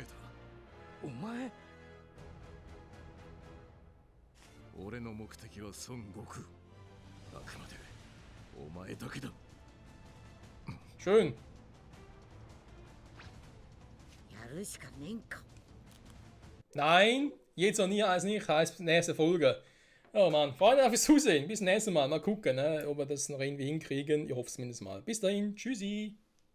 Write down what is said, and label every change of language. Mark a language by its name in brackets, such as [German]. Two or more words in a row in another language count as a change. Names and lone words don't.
[Japanese] お前俺の目的は孫悟空。あくまでお前だけだ。 [German] Schön. [Japanese] やるしかねえんか。 [German] Nein, jetzt noch nie als nicht, heißt nächste Folge. Oh Mann, Freunde, fürs Zusehen. Bis nächstes Mal. Mal gucken, ne, ob wir das noch irgendwie hinkriegen. Ich hoffe es zumindest mal. Bis dahin, tschüssi.